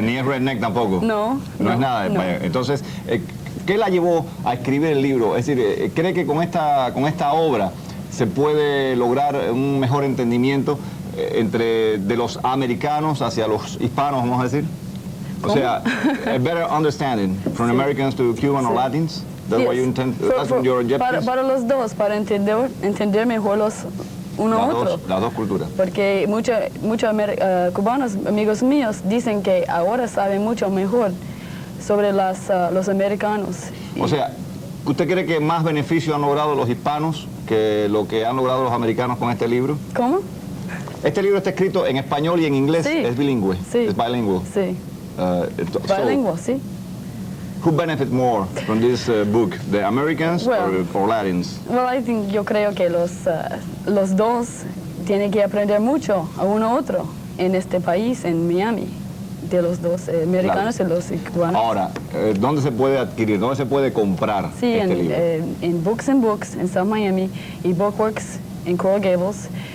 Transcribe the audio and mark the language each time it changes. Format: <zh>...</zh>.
<es>Ni es redneck tampoco. No. No es nada. No. Entonces, ¿qué la llevó a escribir el libro? Es decir, ¿cree que con esta obra se puede lograr un mejor entendimiento de los americanos hacia los hispanos, vamos a decir? O sea,</es> <en>a better understanding from Americans to Cuban or Latins? That's what you intend, that's what your objective is?</en> <es>Para los dos, para entender mejor los uno a otro. Las dos culturas. Porque muchos cubanos, amigos míos, dicen que ahora saben mucho mejor sobre los americanos. O sea, ¿usted cree que más beneficio han logrado los hispanos que lo que han logrado los americanos con este libro? ¿Cómo? Este libro está escrito en español y en inglés, Sí. es bilingüe, Sí. es bilingual. Sí. Bilingual, sí.</es> <en>Who benefit more from this book, the Americans or Latins?</en> <es>Well, yo creo que los dos tienen que aprender mucho a uno a otro en este país, en Miami, de los dos americanos y los cubanos. Ahora, ¿dónde se puede adquirir? ¿Dónde se puede comprar este libro? En Books and Books en South Miami y Bookworks en Coral Gables.</es>